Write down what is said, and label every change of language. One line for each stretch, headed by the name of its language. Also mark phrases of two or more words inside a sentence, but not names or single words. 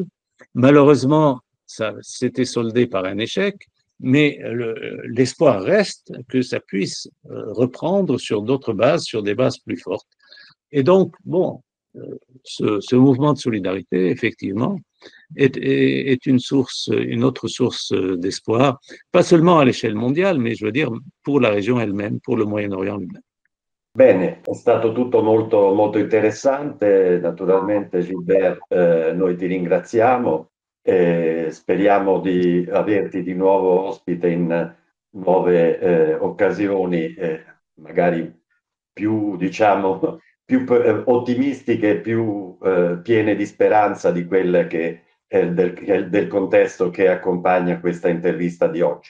French: Malheureusement, ça s'était soldé par un échec, mais l'espoir reste que ça puisse reprendre sur d'autres bases, sur des bases plus fortes. Et donc, bon, ce mouvement de solidarité, effectivement, est une autre source d'espoir, pas seulement à l'échelle mondiale, mais je veux dire pour la région elle-même, pour le Moyen-Orient lui-même.
Italian: Bene, è stato tutto molto, molto interessante. Naturalmente, Gilbert, noi ti ringraziamo e speriamo di averti di nuovo ospite in nuove occasioni, magari più, diciamo, più ottimistiche, più piene di speranza di quelle del contesto che accompagna questa intervista di oggi.